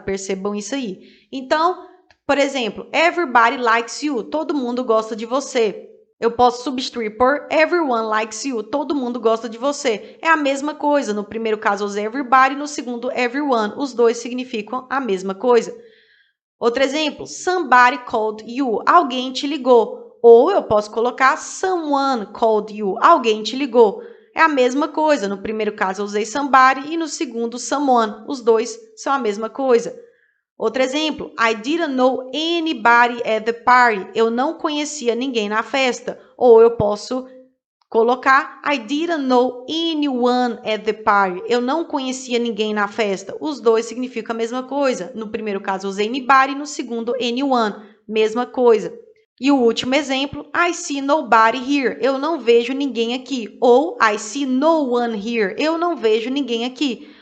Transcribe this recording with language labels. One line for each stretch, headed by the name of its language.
Portuguese: Percebam isso aí. Então, por exemplo,
English: everybody likes you.
Portuguese: Todo mundo gosta de você. Eu posso substituir por
English: everyone likes you.
Portuguese: Todo mundo gosta de você. É a mesma coisa. No primeiro caso, eu usei everybody. No segundo, everyone. Os dois significam a mesma coisa. Outro exemplo,
English: somebody called you.
Portuguese: Alguém te ligou. Ou eu posso colocar
English: someone called you.
Portuguese: Alguém te ligou. É a mesma coisa. No primeiro caso, eu usei somebody e no segundo, someone. Os dois são a mesma coisa. Outro exemplo,
English: I didn't know anybody at the party.
Portuguese: Eu não conhecia ninguém na festa. Ou eu posso
English: colocar I didn't know anyone at the party.
Portuguese: Eu não conhecia ninguém na festa. Os dois significam a mesma coisa. No primeiro caso, usei anybody, no segundo, anyone. Mesma coisa. E o último exemplo,
English: I see nobody here.
Portuguese: Eu não vejo ninguém aqui. Ou
English: I see no one here.
Portuguese: Eu não vejo ninguém aqui.